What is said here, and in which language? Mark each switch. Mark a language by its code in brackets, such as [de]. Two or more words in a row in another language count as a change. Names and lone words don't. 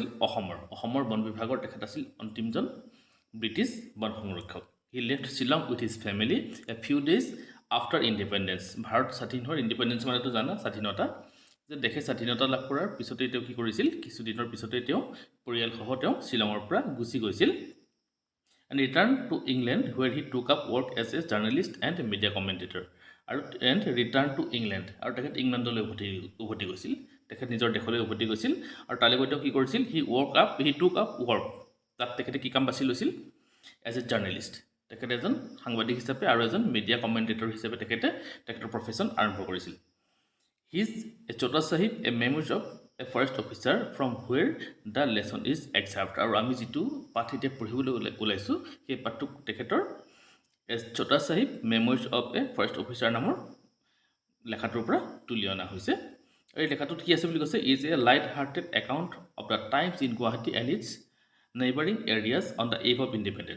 [as] অসমৰ বন বিভাগৰ তেখেত আছিল অন্তিমজন ব্ৰিটিছ বন সংৰক্ষক। [en] He left Shillong with his family a few days after independence. [as] ভাৰত স্বাধীন হোৱাৰ, ইণ্ডিপেণ্ডেঞ্চ মানেতো জানা স্বাধীনতা, যে দেশে স্বাধীনতা লাভ কৰাৰ পিছতেই তেওঁ কি কৰিছিল? কিছুদিনৰ পিছতেই তেওঁ পৰিয়ালসহ তেওঁ শ্বিলঙৰ পৰা গুচি গৈছিল। [en] and returned to England where he took up work as a journalist and media commentator. and returned to England, [as] আৰু তেখেত ইংলেণ্ডলৈ উভতি গৈছিল, তেখেত নিজৰ দেশলৈ উভতি গৈছিল। আৰু তালৈ গৈ তেওঁ কি কৰিছিল? [en] he took up work, [as] তাত তেখেতে কি কাম বাছি লৈছিল? [en] as a journalist, [as] তেখেতে এজন সাংবাদিক হিচাপে আৰু এজন [en] media commentator [as] হিচাপে তেখেতৰ প্ৰফেশ্যন আৰম্ভ কৰিছিল। [en] His a ছোটা চাহিব a memories of a forest officer from where the lesson is excerpt। [as] আৰু আমি যিটো পাঠ এতিয়া পঢ়িবলৈ ওলাইছোঁ সেই পাঠটো তেখেতৰ এ ছোটা চাহিব মেমৰিজ অফ এ ফৰেষ্ট অফিচাৰ নামৰ লেখাটোৰ পৰা তুলি অনা হৈছে। আৰু এই লেখাটোত কি আছে বুলি কৈছে? [en] is a light hearted account of the times in Guwahati and its neighbouring areas on the eve of independence.